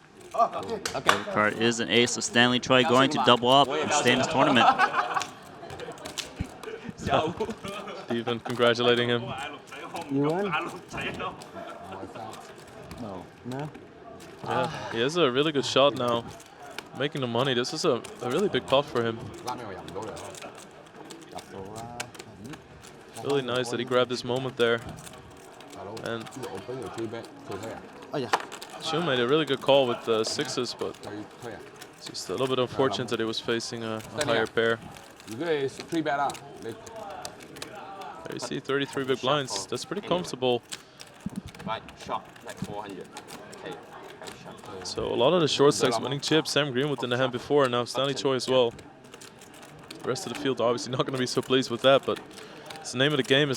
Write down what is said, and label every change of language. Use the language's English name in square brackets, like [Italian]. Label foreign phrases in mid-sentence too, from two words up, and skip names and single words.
[English] Card is an ace, so Stanley Choi going to double up and stay in this tournament. Steven congratulating him. You won? No. No? Yeah, he has a really good shot now. Making the money. This is a really big pot for him. [Cantonese] 拉尾我入唔到嚟咯，入到啦。 [English] Really nice that he grabbed this moment there. [Cantonese] 大佬， [English] And [Cantonese] 我俾條 [English] three bet [Cantonese] 佢推啊，哎呀， [English] Shun made a really good call with the sixes, but [Cantonese] 佢推啊。 [English] it's just a little bit unfortunate that he was facing a higher pair. [Cantonese] 如果你 [English] three bet [Cantonese] 啦，你 [English] There you see 33 big blinds. That's pretty comfortable. Right, shot like 400. Okay, shot. So a lot of the short stacks winning chips. Sam Greenwood in the hand before, and now Stanley Choi as well. The rest of the field obviously not going to be so pleased with that, but it's the name of the game.